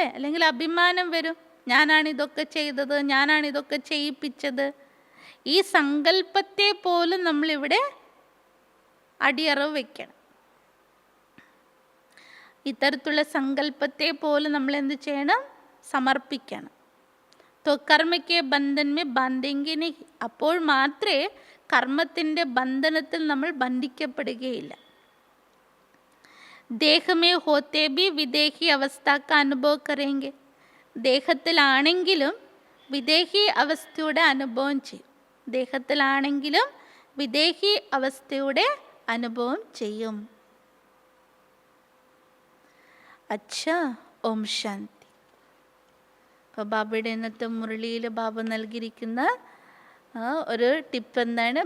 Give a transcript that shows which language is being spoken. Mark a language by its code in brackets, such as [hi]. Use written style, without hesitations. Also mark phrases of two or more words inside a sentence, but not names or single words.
[ml] അല്ലെങ്കിൽ അഭിമാനം വരും, ഞാനാണിതൊക്കെ ചെയ്തത്, ഞാനാണിതൊക്കെ ചെയ്യിപ്പിച്ചത്. ഈ സങ്കല്പത്തെ പോലും നമ്മളിവിടെ അടിയറവ് വയ്ക്കണം. ഇത്തരത്തിലുള്ള സങ്കല്പത്തെ പോലും നമ്മൾ എന്ത് ചെയ്യണം? സമർപ്പിക്കണം. [hi] तो कर्म के बंधन में बांधेंगे नहीं. [ml] അപ്പോൾ മാത്രമേ കർമ്മത്തിൻ്റെ ബന്ധനത്തിൽ നമ്മൾ ബന്ധിക്കപ്പെടുകയില്ല. [hi] देह में होते भी विदेही अवस्था का अनुभव करेंगे. [ml] ദേഹത്തിലാണെങ്കിലും വിദേഹി അവസ്ഥയുടെ അനുഭവം ചെയ്യും. ദേഹത്തിലാണെങ്കിലും വിദേഹി അവസ്ഥയുടെ അനുഭവം ചെയ്യും. അച്ഛാ, ഓം ശാന്തി. അപ്പോൾ ബാബയുടെ ഇന്നത്തെ മുരളിയിൽ ബാബ നൽകിയിരിക്കുന്ന ഒരു ടിപ്പ് എന്താണ്?